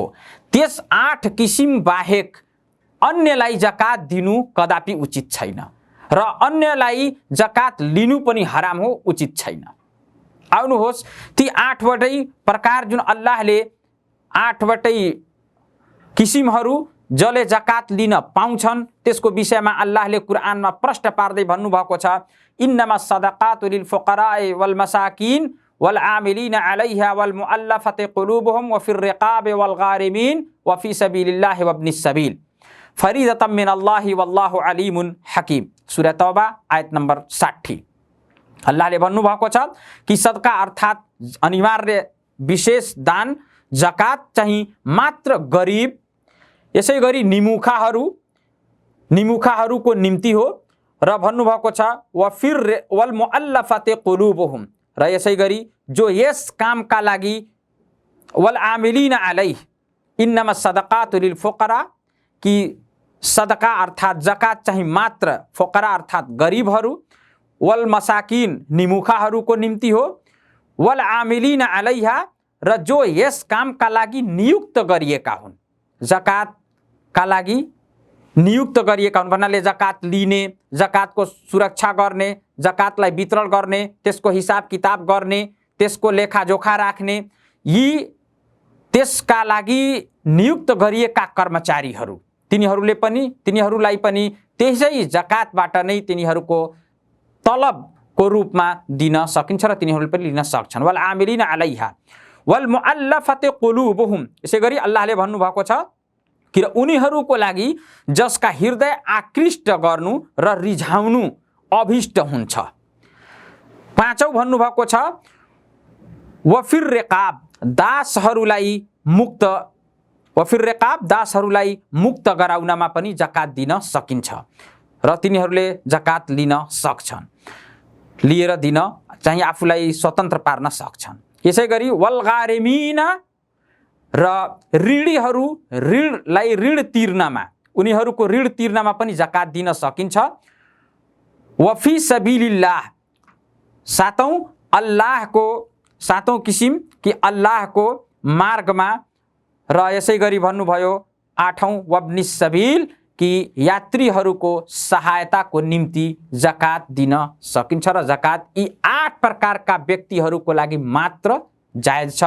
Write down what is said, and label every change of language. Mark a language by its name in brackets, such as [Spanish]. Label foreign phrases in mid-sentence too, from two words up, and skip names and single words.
[Nepali] त्यस 8 किसिम बाहेक अन्यलाई जकात दिनु कदापि उचित छैन र अन्यलाई जकात लिनु पनि हराम हो, उचित छैन। आउनुहोस्, ती 8 वटै प्रकार जुन अल्लाहले 8 वटै किसिमहरू जसले जकात लिन पाउँछन् त्यसको विषयमा अल्लाहले कुरानमा प्रष्ट पार्दै भन्नुभएको छ, [Arabic] إنما الصدقات للفقراء والمساكين والعاملين عليها والمؤلفة قلوبهم وفي الرقاب والغارمين وفي سبيل الله وابن السبيل فريضة من الله والله عليم حكيم. [Nepali] सूरा तौबा आयत नम्बर 60। अल्लाहले भन्नुभएको छ कि सदका अर्थात् अनिवार्य विशेष दान जकात चाहिँ मात्र गरिब, यसै गरी निमुखाहरूको निम्ति हो र भन्नुभएको छ [Arabic] وفي والمؤلفة قلوبهم, [Nepali] र यसै गरी जो यस कामका लागि [Arabic] والعاملين عليه، إنما الصدقات للفقراء, [Nepali] कि सदका अर्थात् जकात चाहिँ मात्र फुकरा अर्थात् गरिबहरू, [Arabic] والمساكين [Nepali] निमुखाहरूको निम्ति हो, [Arabic] والعاملين عليها, [Nepali] र जो यस कामका लागि नियुक्त गरिएका हुन्, जकातका लागि नियुक्त गरिएका हुन् भन्नाले जकात लिने, जकातको सुरक्षा गर्ने, जकातलाई वितरण गर्ने, त्यसको हिसाब किताब गर्ने, त्यसको लेखाजोखा राख्ने, यी त्यसका लागि नियुक्त गरिएका कर्मचारीहरू, तिनीहरूलाई पनि त्यसै जकातबाट नै तिनीहरूको तलबको रूपमा दिन सकिन्छ र तिनीहरूले पनि लिन सक्छन्। [Arabic] والعاملين عليها والمؤلفة قلوبهم, [Nepali] यसै गरी अल्लाहले भन्नुभएको छ कि उनीहरूको लागि जसका हृदय आकृष्ट गर्नु र रिझाउनु अभिष्ट हुन्छ। 5औं भन्नुभएको छ [Arabic] وفي الرقاب, [Nepali] दासहरूलाई मुक्त गराउनमा पनि जकात दिन सकिन्छ र तिनीहरूले जकात लिन सक्छन्, लिएर दिन चाहिँ आफूलाई स्वतन्त्र पार्न सक्छन्। यसै गरी [Arabic] والغارمين, [Nepali] र ऋणीहरूलाई ऋण तिर्नमा, उनीहरूको ऋण तिर्नमा पनि जकात दिन सकिन्छ। [Arabic] وفي سبيل الله, [Nepali] 7औं किसिम कि अल्लाहको मार्गमा, र यसै गरी भन्नुभयो 8औं [Arabic] وابن السبيل [Nepali] कि यात्रीहरूको सहायताको निम्ति जकात दिन सकिन्छ र जकात यी 8 प्रकारका व्यक्तिहरूको लागि मात्र जायज छ।